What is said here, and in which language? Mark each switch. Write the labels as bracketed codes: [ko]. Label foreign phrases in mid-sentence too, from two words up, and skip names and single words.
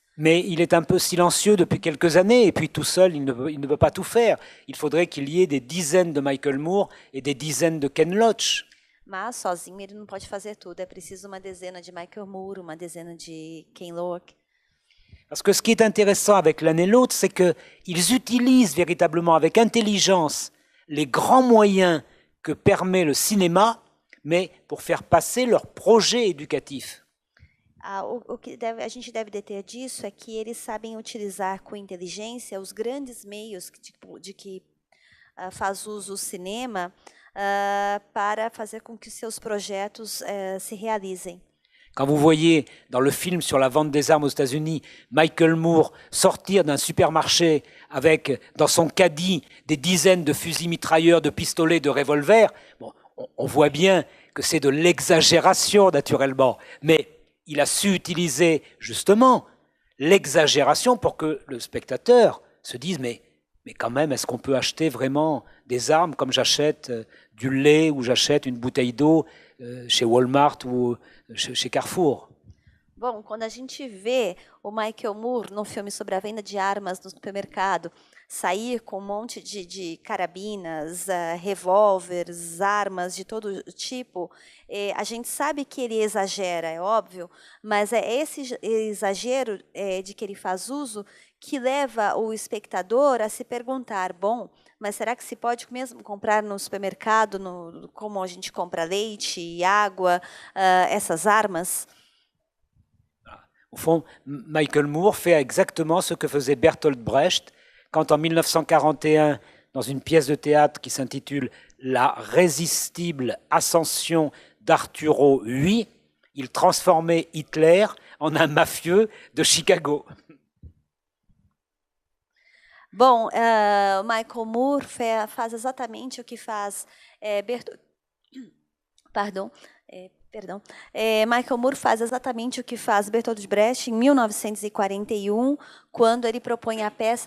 [fr] Mais il est un peu silencieux depuis quelques années, et puis tout seul, il ne peut pas tout faire. Il faudrait qu'il y ait des dizaines de Michael Moore et des dizaines de Ken Loach. [pt] Mas sozinho ele não pode fazer tudo. É preciso uma dezena de Michael Moore, uma dezena de Ken Loach. [fr] Parce que ce qui est intéressant avec l'un et l'autre, c'est qu'ils utilisent véritablement avec intelligence les grands moyens que permet le cinéma, mais pour faire passer leur projet éducatif. [pt] O que a gente deve ter disso é que eles sabem utilizar com inteligência os grandes meios de que faz uso o cinema para fazer com que seus projetos se realizem. [fr] Quand vous voyez dans le film sur la vente des armes aux États-Unis Michael Moore sortir d'un supermarché avec dans son caddie des dizaines de fusils mitrailleurs, de pistolets, de revolvers, bon, on voit bien que c'est de l'exagération naturellement, mais il a su utiliser justement l'exagération pour que le spectateur se dise mais quand même, est-ce qu'on peut acheter vraiment des armes comme j'achète du lait ou j'achète une bouteille d'eau chez Walmart ou chez Carrefour? [pt] Bom, quando a gente vê o Michael Moore no filme sobre a venda de armas no supermercado, sair com monte de carabinas, revólveres, armas de todo tipo, a gente sabe que ele exagera, é óbvio, mas é esse exagero de que ele faz uso que leva o espectador a se perguntar, bom, mas será que se pode mesmo comprar no supermercado, como a gente compra leite e água, essas armas? [fr] Au fond, Michael Moore fait exactement ce que faisait Bertolt Brecht quand en 1941, dans une pièce de théâtre qui s'intitule « La résistible ascension d'Arturo VIII », il transformait Hitler en un mafieux de Chicago. [pt] Bom, Michael Moore faz exatamente o que faz Michael Moore faz exatamente o que faz Bertolt Brecht em 1941, quando ele propõe a peça.